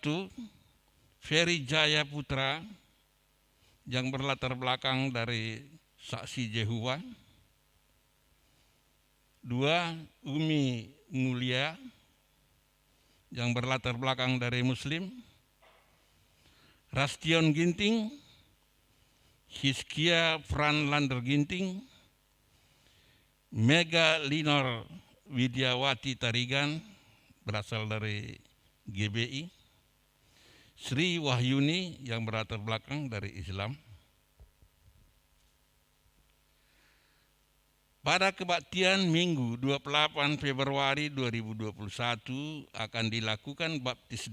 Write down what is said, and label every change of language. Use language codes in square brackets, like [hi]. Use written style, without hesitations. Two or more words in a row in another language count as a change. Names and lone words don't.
[id] Ferry Jaya Putra yang berlatar belakang dari Saksi Jehovah. 2. Umi Mulia yang berlatar belakang dari Muslim. Rastion Ginting, Hizkia Franlander Ginting, Mega Linor Widiawati Tarigan berasal dari GBI, Sri Wahyuni yang berlatar belakang dari Islam. Pada kebaktian Minggu 28 Februari 2021 akan dilakukan baptis